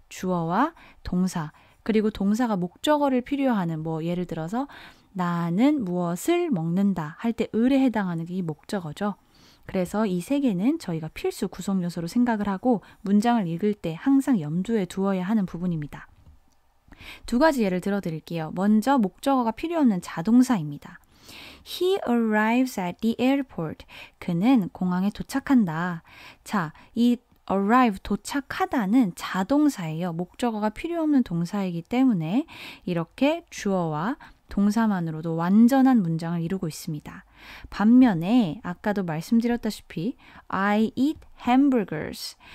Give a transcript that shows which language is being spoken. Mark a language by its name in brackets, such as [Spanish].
[Korean] 주어와 동사, 그리고 동사가 목적어를 필요하는 예를 들어서 나는 무엇을 먹는다 할 때 을에 해당하는 게 이 목적어죠. 그래서 이 세 개는 저희가 필수 구성 요소로 생각을 하고 문장을 읽을 때 항상 염두에 두어야 하는 부분입니다. 두 가지 예를 들어 드릴게요. 먼저 목적어가 필요 없는 자동사입니다. [English] He arrives at the airport. [Korean] 그는 공항에 도착한다. 자, 이 arrive, 도착하다는 자동사예요. 목적어가 필요 없는 동사이기 때문에 이렇게 주어와 동사만으로도 완전한 문장을 이루고 있습니다. 반면에 아까도 말씀드렸다시피 [English] I eat hamburgers.